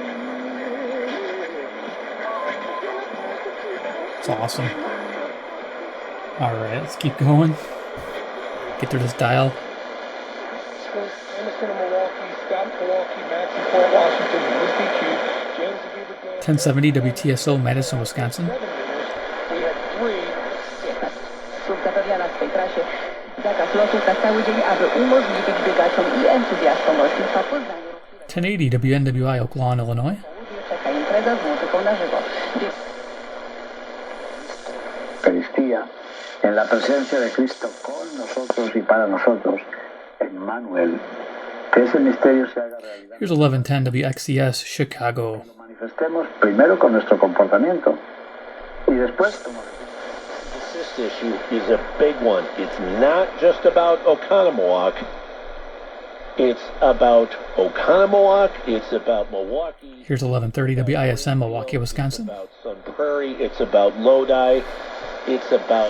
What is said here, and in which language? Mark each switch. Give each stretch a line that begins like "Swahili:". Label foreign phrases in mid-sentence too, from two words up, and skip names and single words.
English: It's awesome. Alright, let's keep going. Get through this dial. 1070 WTSO, Madison, Wisconsin.
Polish: Zapewnia na swej trasie zakaz lotów na cały dzień, aby umożliwić biegaczom i entuzjastom lotnictwa poznanie.
English: 1080 WNWI, Oak Lawn, Illinois.
Polish: Czeka impreza z muzyką na żywo.
Spanish: Eucaristía, en la presencia de Cristo con nosotros y para nosotros, Emmanuel, que ese misterio se haga realidad.
English: Here's 1110 WXCS, Chicago.
Spanish: Lo manifestemos primero con nuestro comportamiento y después como...
English: This issue is a big one. It's not just about Oconomowoc. It's about Oconomowoc. It's about Milwaukee. Here's 1130 WISM, Milwaukee, Wisconsin. It's about Sun Prairie. It's about Lodi. It's about...